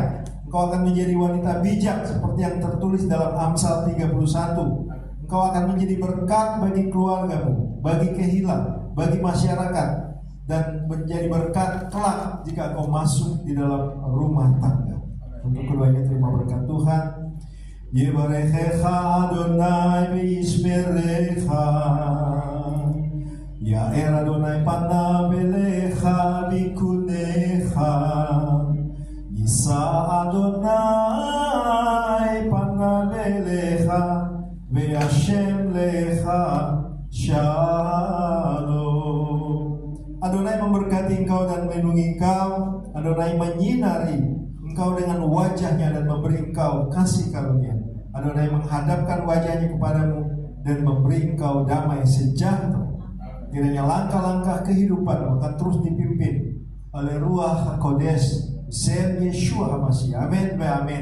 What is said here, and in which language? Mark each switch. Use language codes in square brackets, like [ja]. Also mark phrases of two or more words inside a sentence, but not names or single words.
[id] Engkau akan menjadi wanita bijak seperti yang tertulis dalam Amsal 31. Engkau akan menjadi berkat bagi keluargamu, bagi Kehilah, bagi masyarakat, dan menjadi berkat kelak jika engkau masuk di dalam rumah tangga. Untuk keduanya terima berkat Tuhan. [he] יברכך אדוני וישמרך, יאר אדוני פניו אליך ויחנך, ישא אדוני פניו אליך וישם לך שלום. [id] Adonai memberkati engkau dan melindungi engkau. Adonai menyinari engkau dengan wajahnya dan memberi engkau kasih karunia. Adonai menghadapkan wajahnya kepadamu dan memberi engkau damai sejahtera. Kiranya langkah-langkah kehidupan akan terus dipimpin oleh Ruach HaKodesh Sem Yeshua HaMashiach. Amin wa amin.